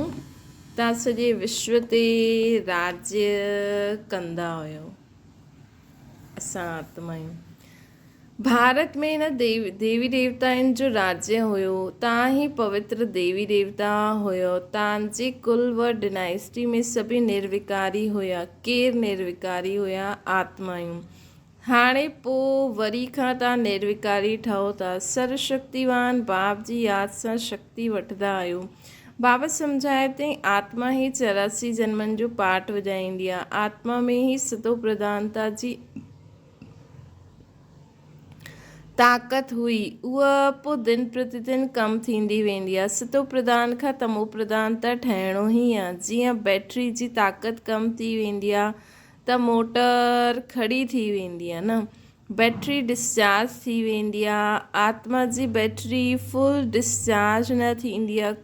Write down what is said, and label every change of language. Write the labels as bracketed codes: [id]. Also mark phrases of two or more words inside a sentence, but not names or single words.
[sd] तव्हां सॼे विश्व ते राज्य कंदा हुयो। असां आत्मायूं। भारत में न देवी देवताउनि जो राज्य हुयो। तव्हां ही पवित्र देवी देवता हुयो। तव्हांजे कुल व डिनाइस्टी में सभी निर्विकारी हुया। केरु निर्विकारी हुया? आत्मायूं। हाणे पोइ वरी खां तव्हां निर्विकारी ठहो था। सर्वशक्तिवान बाप जी यादि सां शक्ति वठंदा आहियो। बाबा सम्झाए थई आत्मा ही 84 जन्मनि जो पाठ वॼाईंदी आहे। आत्मा में ही सतो प्रधानता जी ताक़त हुई। उहा पोइ दिन प्रतिदिन कम थींदी वेंदी आहे। सतो प्रधान खां तमो प्रधान त ठहिणो ई आहे। जीअं बैटरी जी ताक़त कम थी वेंदी आहे त मोटर खड़ी थी वेंदी आहे न। बैटरी डिस्चार्ज थी वेंदी आहे। आत्मा जी बैटरी फुल डिस्चार्ज न थींदी आहे।